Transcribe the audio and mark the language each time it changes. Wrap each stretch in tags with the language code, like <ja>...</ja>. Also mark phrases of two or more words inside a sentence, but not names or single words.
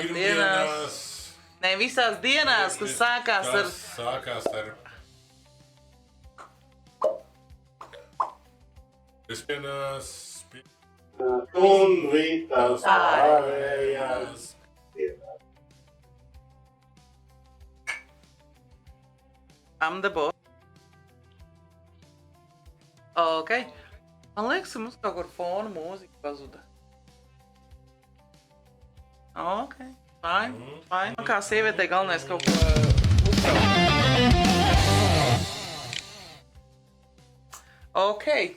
<lv>Pirmdienās. Ne, visās dienās, kas sākās ar... Sākās ar... Pirmdienās. Un visās pārējās dienās.</lv> <en>I'm the boss.</en> <lv>Ok. Man liekas, ka mums kaut kur fona mūzika pazuda.</lv> <en>Ok. Fine.</en> <lv>Man kā sievietei galvenais kaut ko uztraukt. Ok.</lv>